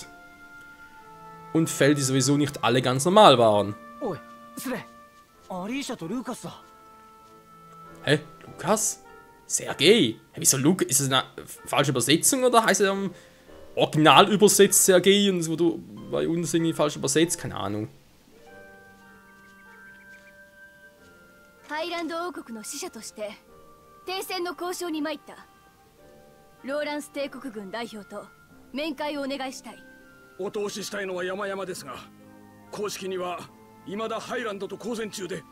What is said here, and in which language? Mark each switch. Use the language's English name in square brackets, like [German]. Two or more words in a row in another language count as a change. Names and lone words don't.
[German] Und Fälle, die sowieso nicht alle ganz normal waren. Hä? Lukas? Sergei? Hä, wieso Lukas? Ist das eine falsche Übersetzung oder heißt er am Original übersetzt Sergei und es wurde bei uns irgendwie falsch übersetzt? Keine Ahnung. [Japanese] ハイランド王国の使者として停戦の交渉に参った。ローランス帝国軍代表と面会をお願いしたい。お通ししたいのは山々ですが、公式には未だハイランドと交戦中で。